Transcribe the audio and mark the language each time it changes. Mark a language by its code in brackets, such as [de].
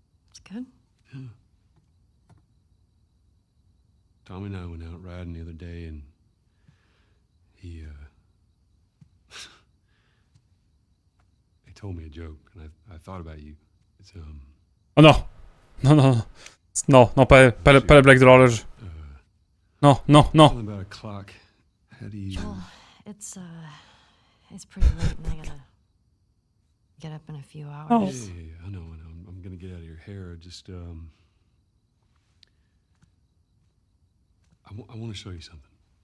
[en] It's good. Yeah. Tommy and I went out riding the other day, and he told me a joke, and I thought about you. It's [fr] Oh non. Non, pas la blague de l'horloge. Non. [en] something about a clock. How do you? Joel, it's pretty late and I gotta get up in a few Oh. hours. Yeah, I know. I'm gonna get out of your hair. Just I want to show you something.